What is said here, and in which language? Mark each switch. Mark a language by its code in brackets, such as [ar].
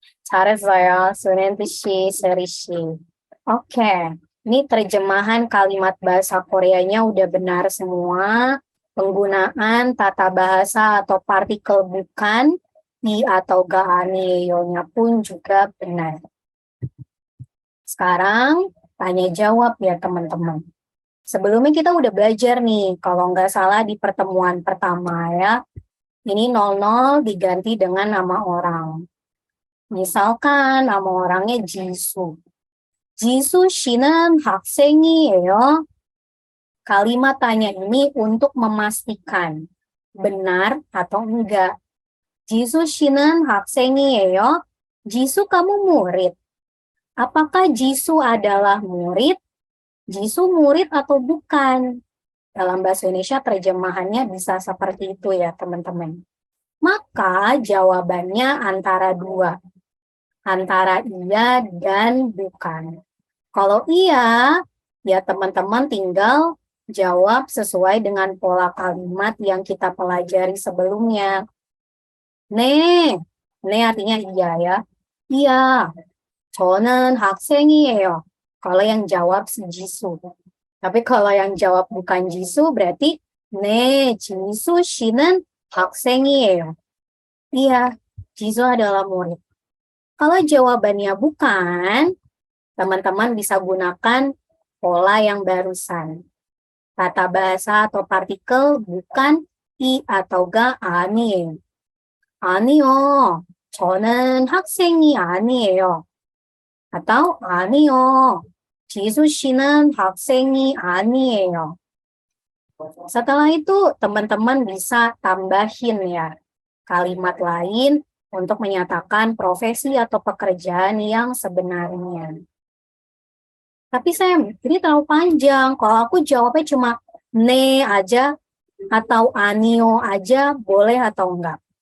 [ko] 잘했어요, Sunenti 씨, Seri 씨. [id] Oke, ini terjemahan kalimat bahasa Koreanya udah benar semua. Penggunaan tata bahasa atau partikel bukan, i atau ga aneyo-nya pun juga benar. Sekarang tanya jawab ya teman-teman. Sebelumnya kita udah belajar nih, kalau nggak salah di pertemuan pertama ya. Ini 00 diganti dengan nama orang. Misalkan nama orangnya Jisoo. [ko] Jisoo 씨는 학생이에요. [id] Kalimat tanya ini untuk memastikan benar atau enggak. [ko] Jisoo 씨는 학생이에요. [id] Jisoo kamu murid. Apakah Jisoo adalah murid? Jisoo murid atau bukan? Dalam bahasa Indonesia terjemahannya bisa seperti itu ya teman-teman. Maka jawabannya antara dua. Antara iya dan bukan. Kalau iya, ya teman-teman tinggal jawab sesuai dengan pola kalimat yang kita pelajari sebelumnya. Ne artinya iya ya. Iya, [ko] 저는 학생이에요. [id] Kalau yang jawab si Jisoo. Tapi kalau yang jawab bukan Jisoo berarti [ko] 네, Jisoo 씨는 학생이에요. [id] Iya, Jisoo adalah murid. Kalau jawabannya bukan, teman-teman bisa gunakan pola yang barusan. Tata bahasa atau partikel bukan i atau ga [ko] 아니에요. 아니요, 저는 학생이 아니에요. [id] atau [ko] 아니요, 지수 씨는 학생이 아니에요. [id] Setelah itu teman-teman bisa tambahin ya kalimat lain untuk menyatakan profesi atau pekerjaan yang sebenarnya. Tapi Sam, ini terlalu panjang. Kalau aku jawabnya cuma ne aja atau anio aja, boleh atau enggak?